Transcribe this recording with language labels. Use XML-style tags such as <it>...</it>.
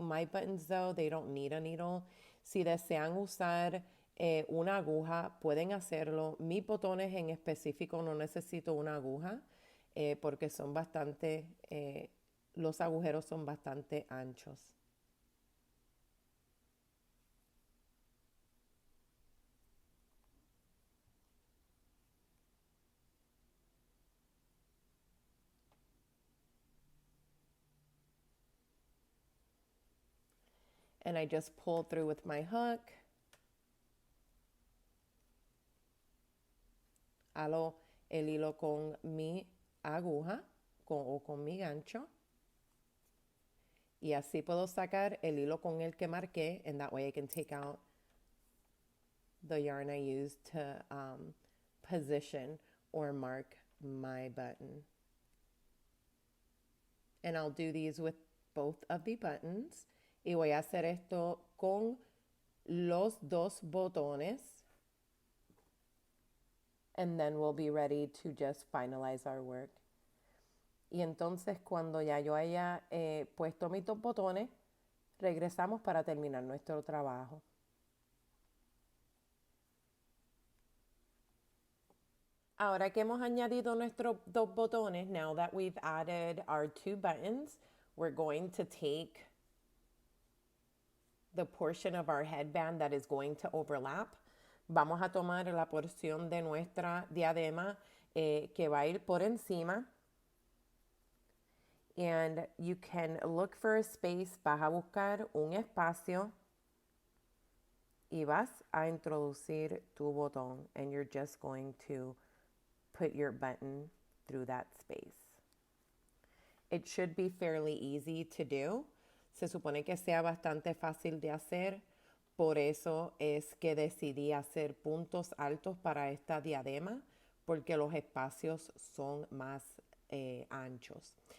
<en>My buttons though, they don't need a needle.</en> <es>Si desean usar una aguja, pueden hacerlo. Mis botones en específico no necesito una aguja porque son bastante, los agujeros son bastante anchos.</es> <en>And I just pull through with my hook.</en> <es>Halo el hilo con mi aguja o con mi gancho. Y así puedo sacar el hilo con el que marqué,</es> <en>and that way I can take out the yarn I used to position or mark my button. And I'll do these with both of the buttons.</en> <es>Y voy a hacer esto con los dos botones.</es> <en>And then we'll be ready to just finalize our work.</en> <es>Y entonces cuando ya yo haya puesto mis dos botones, regresamos para terminar nuestro trabajo. Ahora que hemos añadido nuestros dos botones,</es> <en>now that we've added our two buttons, we're going to take the portion of our headband that is going to overlap.</en> <es>Vamos a tomar la porción de nuestra diadema que va a ir por encima.</es> <en>And you can look for a space,</en> <es>vas a buscar un espacio y vas a introducir tu botón,</es> <en>and you're just going to put your button through that space. It should be fairly easy to do.</en> <es>Se supone que sea bastante fácil de hacer. Por eso es que decidí hacer puntos altos para esta diadema, porque los espacios son más anchos.</es>